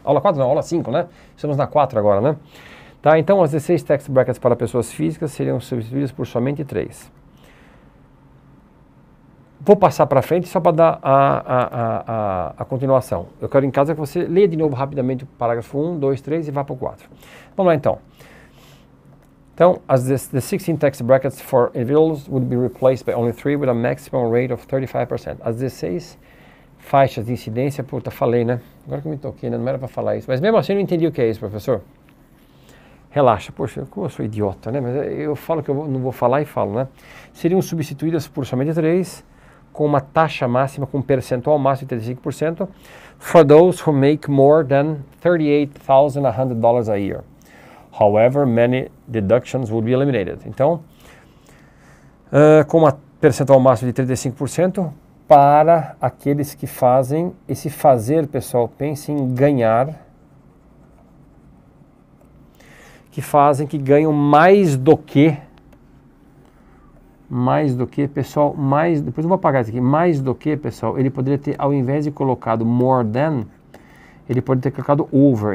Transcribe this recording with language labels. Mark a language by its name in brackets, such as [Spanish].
[Portuguese] Aula 4 não, aula 5, né? Estamos na 4 agora, né? Tá, então as 16 tax brackets para pessoas físicas seriam substituídas por somente 3. Vou passar para frente só para dar a continuação. Eu quero em casa que você leia de novo rapidamente o parágrafo 1, 2, 3 e vá para o 4. Vamos lá então. Então, [English] as the 16 tax brackets for individuals would be replaced by only 3 with a maximum rate of 35%. [Portuguese] As 16 faixas de incidência, puta, falei, né? Agora que eu me toquei, né? Não era para falar isso. Mas mesmo assim eu não entendi o que é isso, professor. Relaxa, poxa, como eu sou idiota, né? Mas eu falo que eu não vou falar e falo, né? Seriam substituídas por somente 3, com uma taxa máxima, com um percentual máximo de 35%, [English] for those who make more than $38,100 a year. However, many deductions would be eliminated. [Portuguese] Então, com uma percentual máximo de 35%, para aqueles que fazem, esse fazer, pessoal, pense em ganhar, que fazem, que ganham mais do que, pessoal, depois eu vou apagar isso aqui, mais do que, pessoal, ele poderia ter, ao invés de colocado more than, ele pode ter colocado over.